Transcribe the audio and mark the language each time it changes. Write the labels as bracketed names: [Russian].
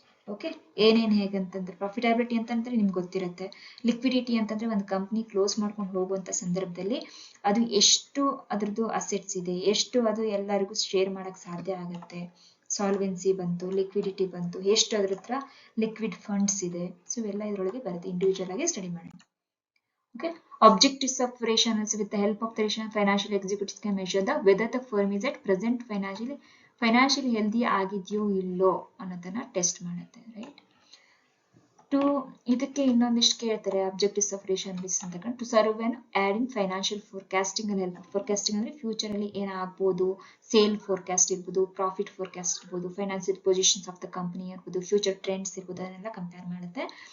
[Kannada] Okay, ಏನೇನ್ ಹೇಗಂತಂದ್ರೆ profitability ಅಂತಂದ್ರೆ ನಿಮ್ಗೆ ಗೊತ್ತಿರುತ್ತೆ. ಲಿಕ್ವಿಡಿಟಿ ಅಂತಂದ್ರೆ ಒಂದು ಕಂಪ್ನಿ ಕ್ಲೋಸ್ ಮಾಡ್ಕೊಂಡು ಹೋಗುವಂತ ಸಂದರ್ಭದಲ್ಲಿ ಅದು ಎಷ್ಟು ಅದ್ರದ್ದು ಅಸೆಟ್ಸ್ ಇದೆ, ಎಷ್ಟು ಅದು ಎಲ್ಲರಿಗೂ ಶೇರ್ ಮಾಡಕ್ ಸಾಧ್ಯ ಆಗುತ್ತೆ. ಸಾಲ್ವೆನ್ಸಿ ಬಂತು, ಲಿಕ್ವಿಡಿಟಿ ಬಂತು, ಎಷ್ಟು ಅದ್ರ ಹತ್ರ ಲಿಕ್ವಿಡ್ ಫಂಡ್ಸ್ ಇದೆ. ಸೊ ಇವೆಲ್ಲ ಇದ್ರೊಳಗೆ ಬರುತ್ತೆ. ಇಂಡಿವಿಜುವಲ್ ಆಗಿ ಸ್ಟಡಿ ಮಾಡೋಣ. [English] Okay, objectives of ratio analysis: with the help of the ratio, financial executives can measure the whether the firm is at present financially healthy [Kannada] ಆಗಿದೆಯೋ ಇಲ್ಲೋ ಅನ್ನೋದನ್ನ ಟೆಸ್ಟ್ ಮಾಡುತ್ತೆ, [English] Right. [Kannada] ಟು ಇದಕ್ಕೆ ಇನ್ನೊಂದಿಷ್ಟು ಕೇಳ್ತಾರೆ ಅಬ್ಜೆಕ್ಟಿವ್ಸ್ ಆಫ್ ರೇಷಿಯೋ ಅನಾಲಿಸಿಸ್ ಅಂತ. [English] to serve an aid in financial forecasting [Kannada] ಅಲ್ಲಿ help. Forecasting ಅಂದ್ರೆ ಫ್ಯೂಚರ್ ಅಲ್ಲಿ ಏನಾಗ್ಬೋದು, ಸೇಲ್ ಫೋರ್ಕಾಸ್ಟ್ ಇರ್ಬೋದು, ಪ್ರಾಫಿಟ್ ಫೋರ್ಕಾಸ್ಟ್ ಇರ್ಬೋದು, [English] financial positions of the company [Kannada] ಇರ್ಬೋದು, ಫ್ಯೂಚರ್ ಟ್ರೆಂಡ್ಸ್ ಇರ್ಬೋದು, ಅದನ್ನೆಲ್ಲ ಕಂಪೇರ್ ಮಾಡುತ್ತೆ.